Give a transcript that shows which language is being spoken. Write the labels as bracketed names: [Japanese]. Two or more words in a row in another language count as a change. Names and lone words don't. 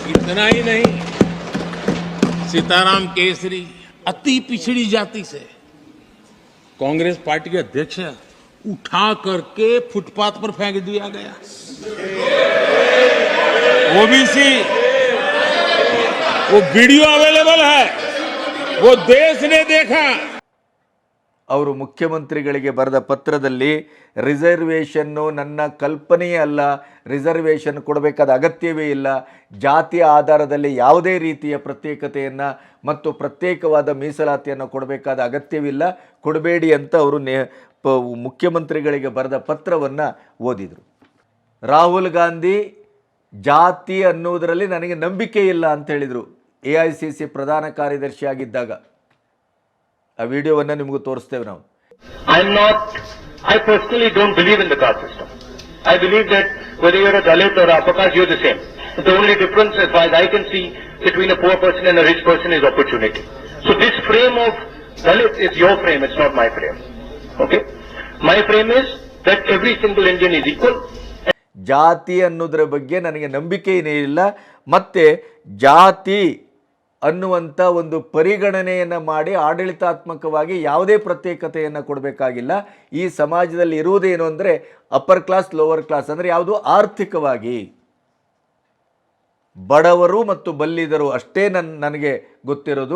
[Hindi] इतना ही नहीं, सीताराम केसरी अति पिछड़ी जाति से कांग्रेस पार्टी के अध्यक्ष उठा करके फुटपाथ पर फेंक दिया गया। ओबीसी, वो वीडियो अवेलेबल है, वो देश ने देखा। [Kannada] ಅವರು ಮುಖ್ಯಮಂತ್ರಿಗಳಿಗೆ ಬರೆದ ಪತ್ರದಲ್ಲಿ ರಿಸರ್ವೇಷನ್ನು ನನ್ನ ಕಲ್ಪನೆಯೇ ಅಲ್ಲ, ರಿಸರ್ವೇಷನ್ ಕೊಡಬೇಕಾದ ಅಗತ್ಯವೇ ಇಲ್ಲ, ಜಾತಿಯ ಆಧಾರದಲ್ಲಿ ಯಾವುದೇ ರೀತಿಯ ಪ್ರತ್ಯೇಕತೆಯನ್ನು ಮತ್ತು ಪ್ರತ್ಯೇಕವಾದ ಮೀಸಲಾತಿಯನ್ನು ಕೊಡಬೇಕಾದ ಅಗತ್ಯವಿಲ್ಲ, ಕೊಡಬೇಡಿ ಅಂತ ಅವರು ಮುಖ್ಯಮಂತ್ರಿಗಳಿಗೆ ಬರೆದ ಪತ್ರವನ್ನು ಓದಿದರು. ರಾಹುಲ್ ಗಾಂಧಿ ಜಾತಿ ಅನ್ನೋದರಲ್ಲಿ ನನಗೆ ನಂಬಿಕೆ ಇಲ್ಲ ಅಂತ ಹೇಳಿದರು AICC ಪ್ರಧಾನ ಕಾರ್ಯದರ್ಶಿಯಾಗಿದ್ದಾಗ. ಆ ವಿಡಿಯೋವನ್ನು ನಿಮಗೂ ತೋರಿಸ್ತೇವೆ ನಾವು. [English] I personally don't believe in the caste system. I believe that whether you're a Dalit or a Apakash, you're the same. The only difference, as far as I can see, between a poor person and a rich person is opportunity. So this frame of Dalit is your frame, it's not my frame. Okay? My frame is that every single Indian is equal. [Kannada] ಜಾತಿ ಅನ್ನೋದರ ಬಗ್ಗೆ ನನಗೆ ನಂಬಿಕೆಯೇ ಇಲ್ಲ, ಮತ್ತು ಜಾತಿ ಅನ್ನುವಂಥ ಒಂದು ಪರಿಗಣನೆಯನ್ನು ಮಾಡಿ ಆಡಳಿತಾತ್ಮಕವಾಗಿ ಯಾವುದೇ ಪ್ರತ್ಯೇಕತೆಯನ್ನು ಕೊಡಬೇಕಾಗಿಲ್ಲ. ಈ ಸಮಾಜದಲ್ಲಿ ಇರುವುದೇನು ಅಂದರೆ [English] upper class, lower class, [Kannada] ಅಂದರೆ ಯಾವುದು ಆರ್ಥಿಕವಾಗಿ ಬಡವರು ಮತ್ತು ಬಲ್ಲಿದರು ಅಷ್ಟೇ ನನಗೆ ಗೊತ್ತಿರೋದು.